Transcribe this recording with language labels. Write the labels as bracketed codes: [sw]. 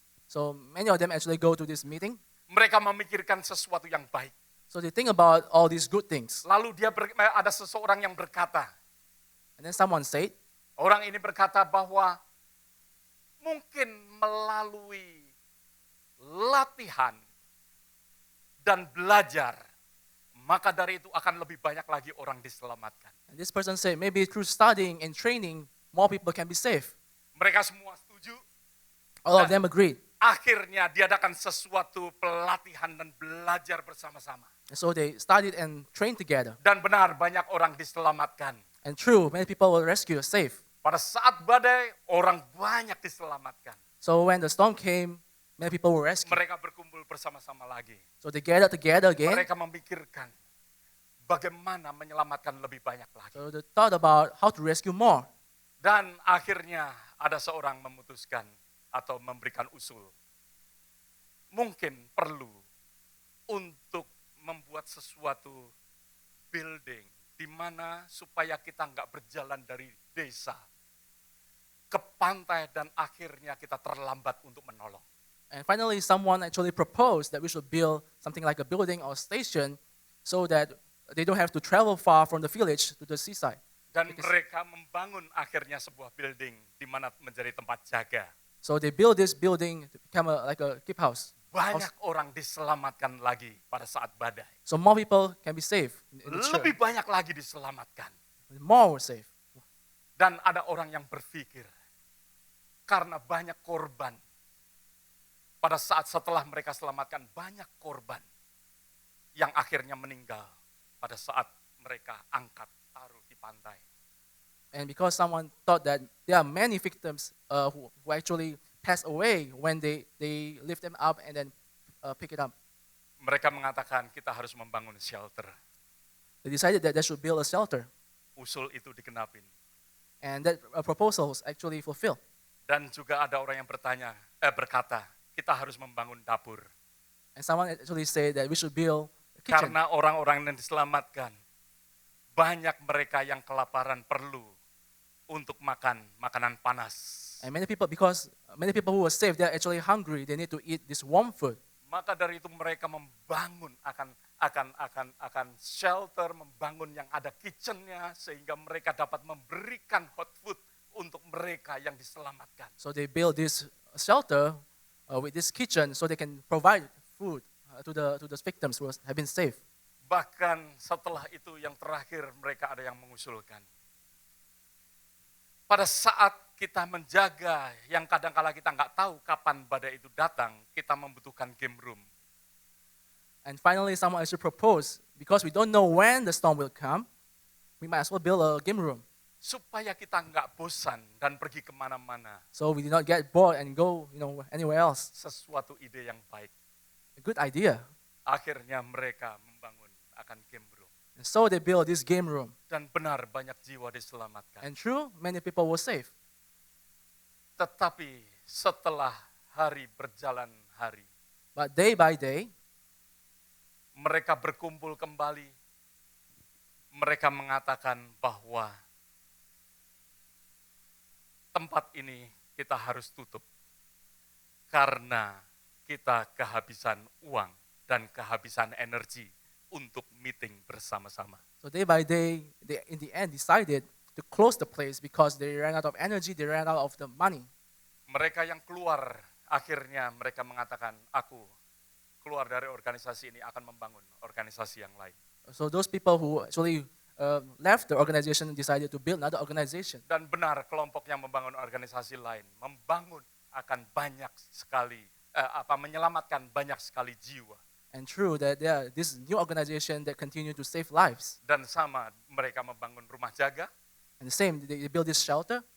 [en] So many of them actually go to this meeting. [id] mereka memikirkan sesuatu yang baik. [en] So they think about all these good things. [id] Lalu ada seseorang yang berkata, [en] And then someone said, [id] orang ini berkata bahwa mungkin melalui latihan dan belajar, maka dari itu akan lebih banyak lagi orang diselamatkan. [en] and this person said, maybe through studying and training, more people can be saved. [id] Mereka semua setuju. [en] All of them agreed. [id] Akhirnya diadakan sesuatu pelatihan dan belajar bersama-sama. [en] And so they studied and trained together. [id] Dan benar banyak orang diselamatkan. [en] And true, many people were rescued, safe. [id] Pada saat badai, orang banyak diselamatkan. [en] So when the storm came, many people were rescued. [id] Mereka berkumpul bersama-sama lagi. [en] So they gathered together again. [id] Mereka memikirkan bagaimana menyelamatkan lebih banyak lagi. [en] So they thought about how to rescue more. [id] Dan akhirnya ada seorang memutuskan atau memberikan usul. Mungkin perlu untuk membuat sesuatu building di mana supaya kita nggak berjalan dari desa ke pantai dan akhirnya kita terlambat untuk menolong. [en] And finally, someone actually proposed that we should build something like a building or station so that they don't have to travel far from the village to the seaside. [id] Dan mereka membangun akhirnya sebuah building di mana menjadi tempat jaga. [en] So they build this building to become like a keep house. [id] Banyak orang diselamatkan lagi pada saat badai. [en] So more people can be saved. In the church. [id] Lebih banyak lagi diselamatkan. [en] More were saved. [id] Dan ada orang yang berpikir, karena banyak korban, pada saat setelah mereka selamatkan, banyak korban yang akhirnya meninggal pada saat mereka angkat taruh di pantai. [en] And because someone thought that there are many victims who actually pass away when they lift them up and then pick it up. [id] Mereka mengatakan kita harus membangun shelter. [en] They decided that they should build a shelter. [id] Usul itu digenapin. [en] And that proposal was actually fulfilled. [id] Dan juga ada orang yang berkata, kita harus membangun dapur. [en] And someone actually said that we should build a kitchen. [id] Karena orang-orang yang diselamatkan, banyak mereka yang kelaparan perlu untuk makan makanan panas. [en] And because many people who were saved, they're actually hungry. They need to eat this warm food. [id] Maka dari itu mereka membangun akan shelter, membangun yang ada kitchennya sehingga mereka dapat memberikan [en] hot food [id] untuk mereka yang diselamatkan. [en] So they build this shelter with this kitchen so they can provide food to the victims who have been saved. [id] Bahkan setelah itu yang terakhir mereka ada yang mengusulkan. Pada saat kita menjaga yang kadang-kala kita nggak tahu kapan badai itu datang, kita membutuhkan game room. [en] And finally, someone actually proposed, because we don't know when the storm will come, we might as well build a game room. [id] Supaya kita nggak bosan dan pergi kemana-mana. [en] So we do not get bored and go anywhere else. [id] Sesuatu ide yang baik. [en] A good idea. [id] Akhirnya mereka membangun akan game room. [en] And so they built this game room. [id] Dan benar banyak jiwa diselamatkan. [en] And true, many people were saved. [id] Tetapi setelah hari berjalan hari, [en] But day by day, [id] mereka berkumpul kembali. Mereka mengatakan bahwa tempat ini kita harus tutup karena kita kehabisan uang dan kehabisan energi untuk meeting bersama-sama. [en] so day by day, they in the end decided to close the place because they ran out of energy, they ran out of the money. [id] Mereka yang keluar, akhirnya mereka mengatakan, aku keluar dari organisasi ini akan membangun organisasi yang lain. [en] So those people who actually left the organization decided to build another organization. [id] Dan benar kelompok yang membangun organisasi lain, membangun akan banyak sekali, menyelamatkan banyak sekali jiwa. [en] And true that there are this new organization that continue to save lives. [id] Dan sama mereka membangun rumah jaga, [en] And the same, they build this shelter.